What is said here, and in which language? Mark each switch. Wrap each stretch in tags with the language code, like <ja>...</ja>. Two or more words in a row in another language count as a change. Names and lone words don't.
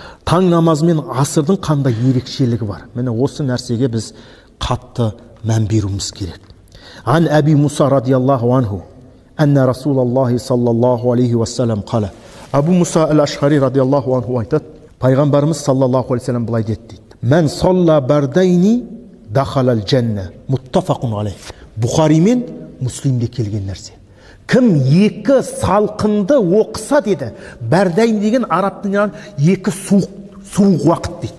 <kk>таң намазы мен асырдың қандай ерекшелігі бар? Міне осы нәрсеге біз қатты мән беруіміз керек.</kk> <ar>عن أبي موسى رضي الله عنه أن رسول الله صلى الله عليه وسلم قال.</ar> <kk>Абу Муса әл-Ашғари</kk> <ar>رضي الله عنه</ar> <kk>айтады, пайғамбарымыз</kk> <ar>صلى الله عليه وسلم</ar> <kk>былай деді дейді:</kk> <ar>"من صلى البردين دخل الجنة", متفق عليه.</ar> <kk>Бұхари мен Муслимде келген нәрсе. Кім екі салқынды оқыса деді, бардайн деген арабтың екі суық уақыт дейді.</kk>